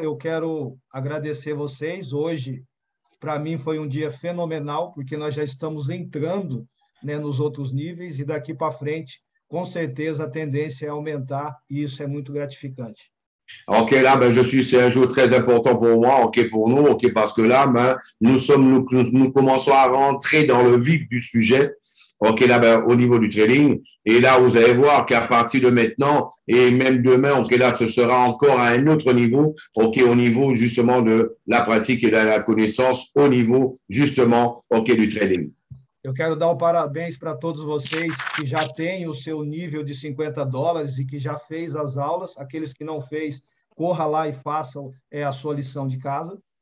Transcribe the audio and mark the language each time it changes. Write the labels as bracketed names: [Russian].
[Portuguese] Eu quero agradecer vocês. Hoje, para mim, foi um dia fenomenal, porque nós já estamos entrando, né, nos outros níveis e daqui para frente, com certeza, a tendência é aumentar e isso é muito gratificante. [French] OK, là, ben, c'est un jour très important pour moi, OK, pour nous, OK, parce que là, ben, nous commençons à rentrer dans le vif du sujet, OK, là, ben, au niveau du trading. Et là, vous allez voir qu'à partir de maintenant et même demain, OK, là, ce sera encore à un autre niveau, OK, au niveau justement de la pratique et de la connaissance, au niveau justement, OK, du trading. [Portuguese] Eu quero dar o parabéns para todos vocês que já têm o seu nível de $50 e que já fez as aulas. Aqueles que não fez, corra lá e faça a sua lição de casa.